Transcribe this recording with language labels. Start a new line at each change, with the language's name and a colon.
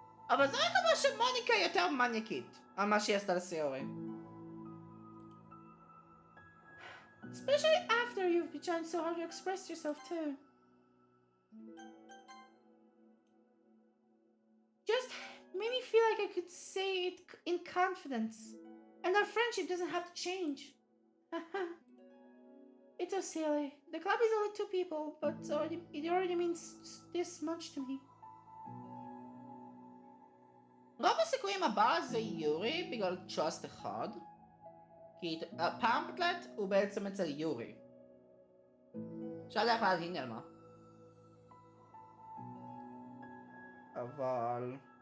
Hebrew: אבל זה רק אומר שמוניקה יותר מניאקית על מה שהיא עשתה לסיורי.
English: Especially after you've been trying so hard to express yourself too. Just made me feel like I could say it in confidence, and our friendship doesn't have to change. It's so silly. The club is only 2 people, but it already means this much to me.
Hebrew: רוב הסיכויים הבא זה יורי בגלל trust אחד, כי הפמפלט הוא בעצם אצל יורי. אפשר דרך להבין על מה. אבל...